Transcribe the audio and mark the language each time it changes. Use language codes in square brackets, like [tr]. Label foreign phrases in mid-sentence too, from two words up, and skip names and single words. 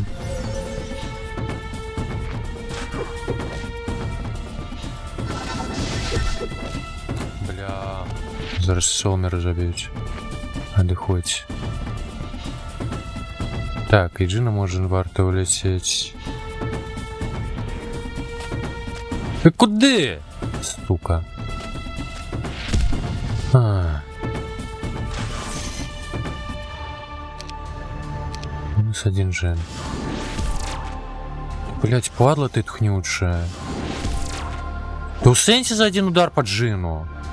[ru] Бля... [be] Зараз солмеры заб'юць. Адыходзь. Так, і Джина можа варта ўляцець. Ты куды? [ru] Сука. Минус 1 джен. [be] Блять, падла ты тхнючая. [ru] Да [be] у сенсе [ru] за один удар по джину.